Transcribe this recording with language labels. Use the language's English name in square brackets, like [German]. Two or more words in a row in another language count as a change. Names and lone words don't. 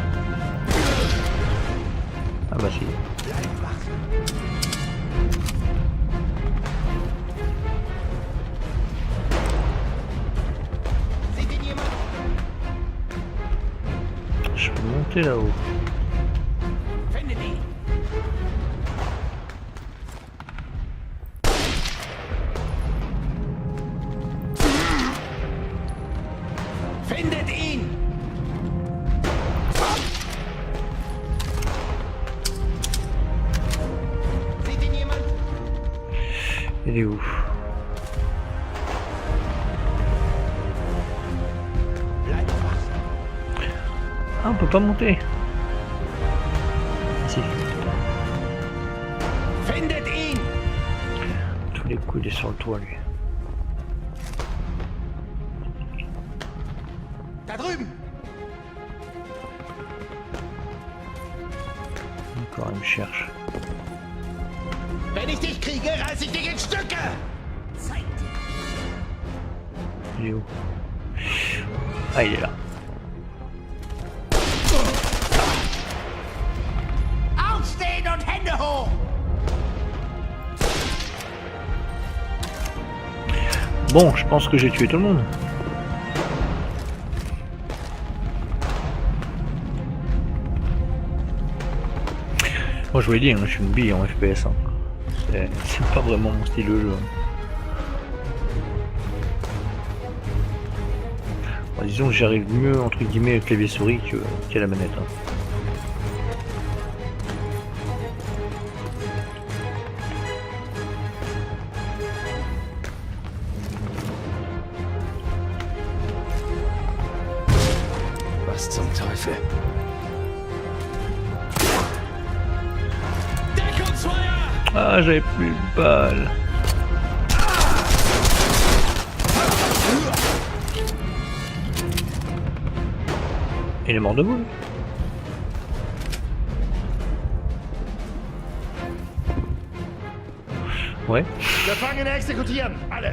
[French] Ah bah si. Je peux monter là-haut. [German] Findet ihn! Sieht ihn jemand? [French] Il est où? Ah, on peut pas monter. Si. Findet ihn! Tous les coups, il est sur le toit, lui. [German] Da drüben! [French] Encore, il me cherche. [German] Wenn ich dich kriege, reiß ich dich in Stücke! Zeit! [French] Il est où? Ah, il est là. [German] Aufstehen und Hände hoch! [French] Bon, je pense que j'ai tué tout le monde. Moi je vous l'ai dit, hein, je suis une bille en FPS. Hein. C'est pas vraiment mon style de jeu. Bon, disons que j'arrive mieux entre guillemets avec clavier souris qu'à la manette. Hein. [German] Was zum Teufel? [French] Ah, j'avais plus de balles. Il est mort debout. Lui. Ouais. [German] Gefangene exekutieren! Alle!